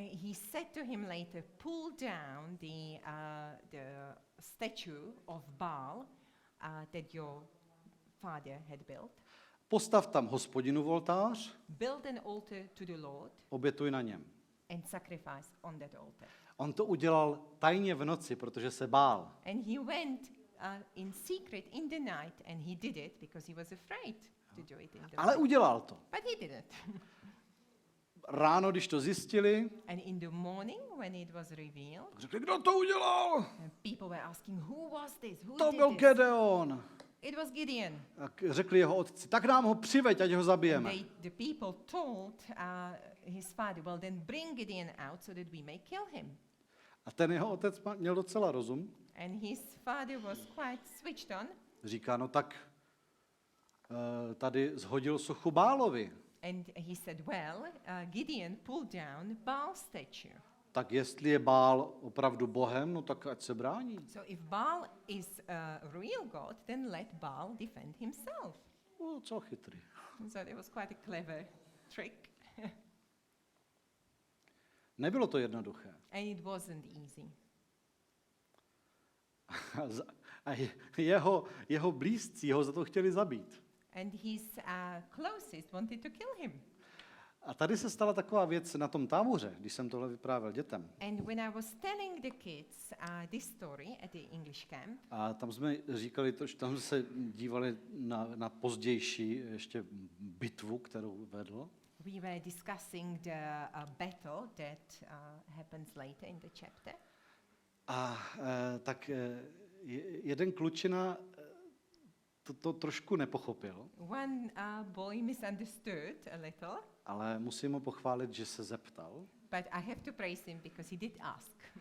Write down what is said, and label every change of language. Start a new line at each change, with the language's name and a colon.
English: he said to him later, pull down the statue of Baal that your father had built,
Czech: postav tam Hospodinu oltář,
English: build an altar to the Lord,
Czech: obětuj na něm.
English: and sacrifice on that altar.
Czech: On to udělal tajně v noci, protože se bál.
English: And he went in secret in the night, and he did it because he was afraid to do it in the
Czech: Ale
English: night.
Czech: udělal to.
English: But he did it.
Czech: Ráno, když to zjistili,
English: And in the morning, when it was revealed,
Czech: řekli, kdo to udělal?
English: people were asking, who was this? Who
Czech: To
English: did
Czech: byl
English: this?
Czech: Gedeon.
English: It was Gideon.
Czech: Tak řekli jeho otci, tak nám ho přiveď, ať ho
English: And
Czech: zabijeme.
English: the people told his father, well, then bring Gideon out so that we may kill him.
Czech: A ten jeho otec měl docela rozum.
English: And his father was quite switched on.
Czech: Říká, no tak tady zhodil sochu Bálovi.
English: And he said, well, Gideon pulled down Baal's statue.
Czech: Tak jestli je Bál opravdu Bohem, no tak ať se brání.
English: So if Baal is a real God, then let Baal defend himself.
Czech: No, co chytrý.
English: So it was quite a clever trick.
Czech: Nebylo to jednoduché.
English: And it wasn't easy.
Czech: A jeho blízcí ho za to chtěli zabít.
English: And his closest wanted to kill him.
Czech: A tady se stala taková věc na tom táboře, když jsem tohle vyprávěl dětem.
English: And when I was telling the kids this story at the English camp,
Czech: A tam jsme říkali, tam jsme se dívali na pozdější ještě bitvu, kterou vedl.
English: we were discussing the battle that happens later in the chapter.
Czech: A tak jeden klučina to trošku nepochopil,
English: One boy misunderstood a little,
Czech: ale musím ho pochválit, že se zeptal.
English: but I have to praise him because he did ask.